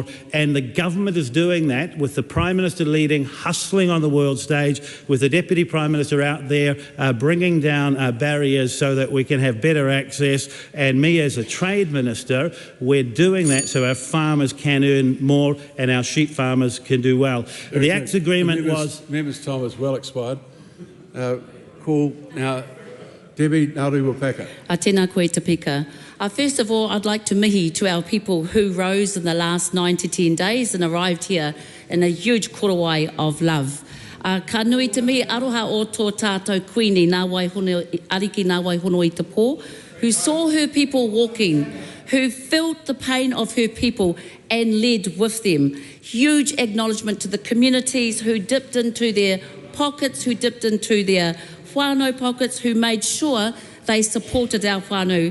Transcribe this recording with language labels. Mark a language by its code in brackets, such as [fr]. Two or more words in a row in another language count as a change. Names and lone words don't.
[en] And the government is doing that with the Prime Minister leading, hustling on the world stage, with the Deputy Prime Minister out there bringing down barriers so that we can have better access. And me as a Trade Minister, we're doing that so our farmers can earn more and our sheep farmers can do well. The ACTS agreement was... Members' time is well expired. Call now Debbie Naruwapaka. [mi] Tēnā koe te pika. [en] First of all, I'd like to mihi to our people who rose in the last 9 to 10 days and arrived here in a huge korowai of love. [mi] Ka nui te mihi aroha o tō tātou kuini nā waihono, ariki nā waihono i te pō, [en] who saw her people walking, who felt the pain of her people and led with them. Huge acknowledgement to the communities who dipped into their pockets, who dipped into their whānau pockets, who made sure they supported our whānau.